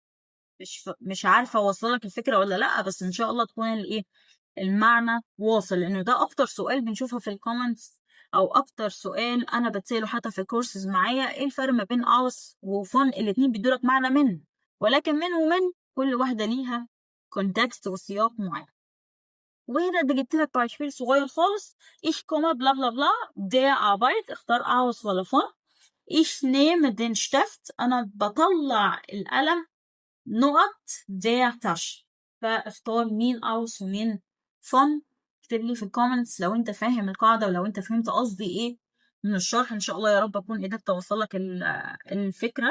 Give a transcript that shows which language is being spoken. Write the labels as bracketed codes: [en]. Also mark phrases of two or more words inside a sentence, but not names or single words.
[ar] مش عارفة أوصلك الفكرة ولا لأ، بس إن شاء الله تكون الإيه المعنى واصل، لأنه ده أكتر سؤال بنشوفه في الكومنتس، أو أكتر سؤال أنا بتسأله حتى في الكورسز معايا. إيه الفرق ما بين aus وفن؟ الاتنين بيدولك معنى من، ولكن من ومن كل واحدة ليها كونتكست وسياق معين. وهنا ده جبت لك beispiel صغير خالص [de] ich komme [ar] بلا بلا بلا [de] der Arbeit، [ar] اختار aus ولا فن. [de] Ich nehme den Stift. [ar] أنا بطلع القلم نقط [de] der Tasche. [ar] فاختار مين aus ومين von. اكتب لي في الكومنتس لو انت فاهم القاعدة ولو انت فهمت قصدي ايه من الشرح. ان شاء الله يا رب اكون قدرت اوصلك الفكرة.